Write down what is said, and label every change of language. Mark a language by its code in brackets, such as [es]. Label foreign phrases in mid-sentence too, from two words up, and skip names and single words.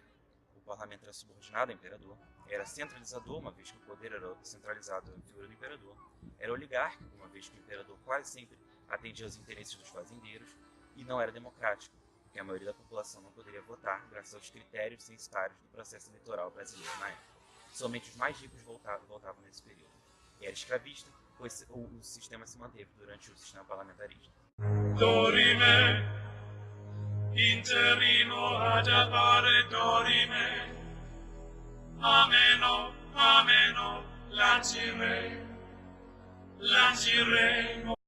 [pt] O parlamento era subordinado ao imperador, era centralizador, uma vez que o poder era centralizado na figura do imperador, era oligárquico, uma vez que o imperador quase sempre atendia aos interesses dos fazendeiros, e não era democrático, porque a maioria da população não poderia votar graças aos critérios censitários do processo eleitoral brasileiro na época. Somente os mais ricos votavam nesse período. E era escravista, pois o sistema se manteve durante o sistema parlamentarista. Dorime, interrimo ad appare dorime, ameno, lanciremo.